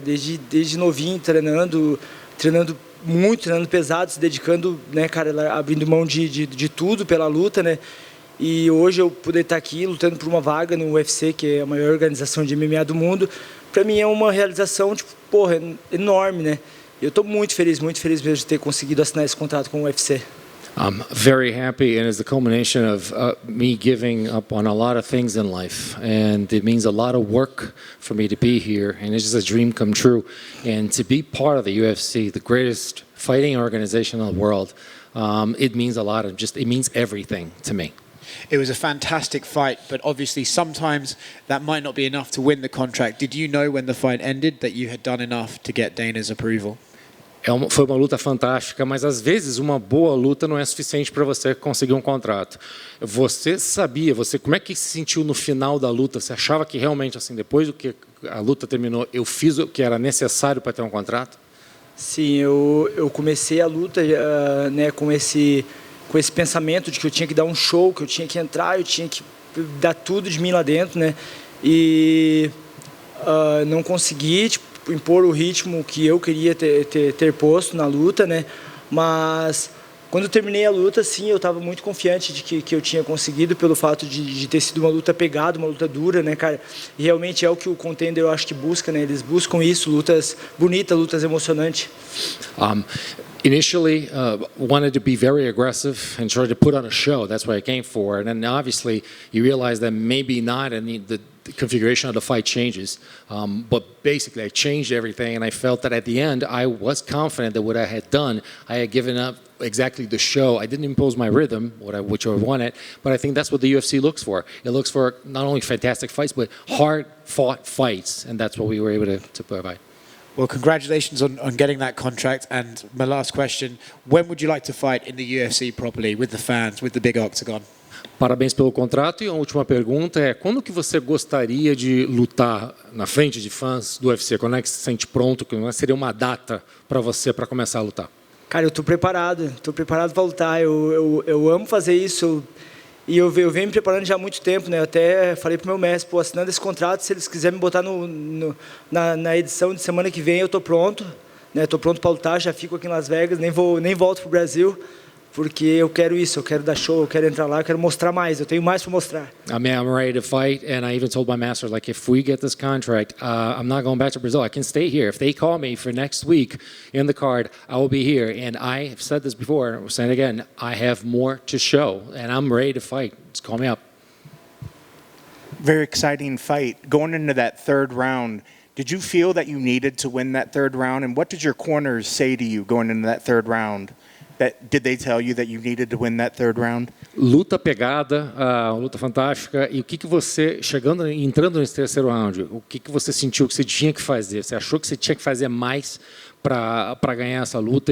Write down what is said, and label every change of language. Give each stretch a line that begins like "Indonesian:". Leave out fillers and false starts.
Portuguese: Desde novinho, treinando muito, treinando pesado, se dedicando, né, cara, abrindo mão de tudo pela luta, né? E hoje eu poder estar aqui lutando por uma vaga no UFC, que é a maior organização de MMA do mundo, para mim é uma realização, tipo, porra, enorme, né? Eu tô muito feliz mesmo de ter conseguido assinar esse contrato com o UFC.
English: I'm very happy, and it's the culmination of me giving up on a lot of things in life, and it means a lot of work for me to be here, and it's just a dream come true. And to be part of the UFC, the greatest fighting organization in the world, it means a lot. It means everything to me. It was a fantastic fight, but obviously sometimes that might not be enough to win the contract. Did you know when the fight ended that you had done enough to get Dana's approval?
Portuguese: Foi uma luta fantástica, mas às vezes uma boa luta não é suficiente para você conseguir um contrato. Você sabia, como é que se sentiu no final da luta? Você achava que realmente, assim, depois do que a luta terminou, eu fiz o que era necessário para ter um contrato? Sim, eu comecei a luta, né, com esse pensamento de que eu tinha que dar um show, que eu tinha que entrar, eu tinha que dar tudo de mim lá dentro, né? E não consegui, tipo, impor o ritmo que eu queria ter posto na luta, né? Mas quando eu terminei a luta, sim, eu estava muito confiante de que eu tinha conseguido, pelo fato de ter sido uma luta pegada, uma luta dura, né, cara? E realmente é o que o contender, eu acho que busca, né? Eles buscam isso, lutas bonitas, lutas emocionantes.
English: Initially, wanted to be very aggressive and try to put on a show. That's what I came for. And then obviously, you realize that maybe not, and the configuration of the fight changes. But basically, I changed everything, and I felt that at the end, I was confident that what I had done, I had given up exactly the show. I didn't impose my rhythm, which I wanted, but I think that's what the UFC looks for. It looks for not only fantastic fights, but hard-fought fights, and that's what we were able to provide. Well, congratulations on getting that contract. And my last question, when would you like to fight in the UFC properly, with the fans, with the big octagon?
Portuguese: Parabéns pelo contrato. E a última pergunta é, quando que você gostaria de lutar na frente de fãs do UFC? Quando é que você se sente pronto? Quando seria uma data para você para começar a lutar? Cara, eu estou preparado para lutar. Eu amo fazer isso. E eu venho me preparando já há muito tempo, né? Eu até falei pro meu mestre, pô, assinando esse contrato, se eles quiserem me botar na edição de semana que vem, eu tô pronto, né? Tô pronto para lutar, já fico aqui em Las Vegas, nem volto pro Brasil, porque eu quero isso, eu quero dar show, eu quero entrar lá, eu quero mostrar mais, eu tenho mais para mostrar.
English: I'm ready to fight, and I even told my master, like, if we get this contract, I'm not going back to Brazil. I can stay here. If they call me for next week in the card, I will be here. And I have said this before, and I'm saying it again, I have more to show, and I'm ready to fight. Just call me up. Very exciting fight. Going into that third round, did you feel that you needed to win that third round? And what did your corners say to you going into that third round? Did they tell you that you needed to win that third round?
Portuguese: Luta pegada, luta fantástica. E o que você, entrando nesse terceiro round, o que você sentiu que você tinha que fazer? Você achou que você tinha que fazer mais para ganhar essa luta?